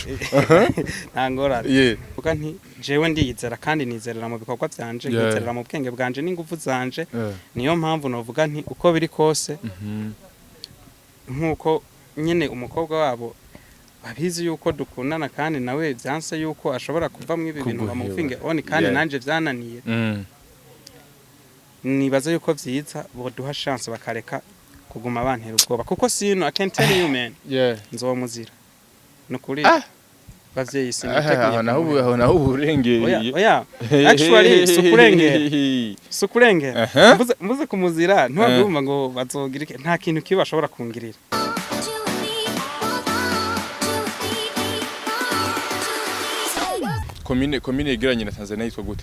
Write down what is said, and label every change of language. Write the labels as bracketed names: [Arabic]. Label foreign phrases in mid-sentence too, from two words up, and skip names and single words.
[Rundi] ntangorane kuko nti jewe ndiyizera kandi nizerera mu bikorwa byanje nizerera mu bwenge bwanje n'ingufu zanje niyo mpamvu novuga nti uko biri kose nkuko nyene umukobwa wabo babizi yuko dukundana kandi nawe byanse yuko ashobora kuvamwe ibintu bamufinge oni kandi nanje byananiye nibaza yuko vyiza boduha chance bakareka kuguma bantera ubwoba kuko sino [English] I can tell you man [Rundi] nzomuzira nukuri bavyeyi siniteguye naho uburengeye oya actually sukurenge mbuze kumuzira ntibagumva ngo bazogira nta kintu kibi bashobora kungirira komine yegeranye na Tanzania yitwa gute